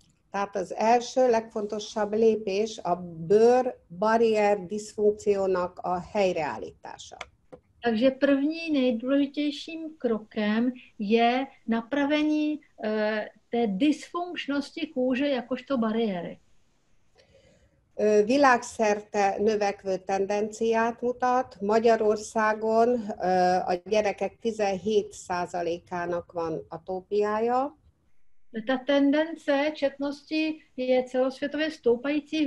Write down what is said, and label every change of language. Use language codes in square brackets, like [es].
[hu] Tehát az első legfontosabb lépés a bőr-barrier diszfunkciónak a helyreállítása. [cs] Takže první nejdůležitějším krokem je napravení té dysfunkčnosti kůže jakožto bariéry. [hu] Világszerte növekvő tendenciát mutat. Magyarországon a gyerekek 17%-ának van atópiája. [cs] Ta tendence četnosti je celosvětově stoupající.